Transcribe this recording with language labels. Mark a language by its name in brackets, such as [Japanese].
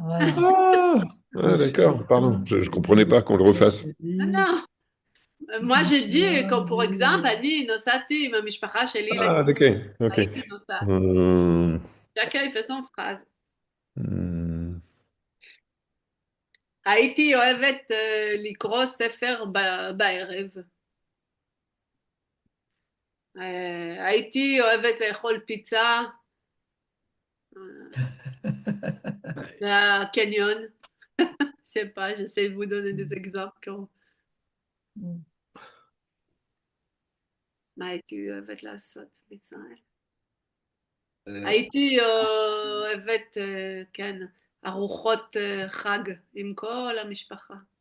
[French] voilà. Ah, ah, d'accord, pardon, je ne comprenais pas qu'on le refasse. Non, non. Moi, j'ai dit, comme pour exemple, [Hebrew] אני נסעתי עם המשפחה שלי [French] Ah, ok, ok. [Hebrew] הייתי נוסעת. Hmm, [French] Chacun, il fait son phrase. hmm. [Hebrew] הייתי אוהבת לקרוא ספר בערב. הייתי אוהבת לאכול פיצה בקניון. [French] Je sais pas, j'essaie de vous donner des exemples. [Hebrew] מה הייתי אוהבת לעשות בישראל? הייתי אוהבת, כן, ארוחות חג עם כל המשפחה.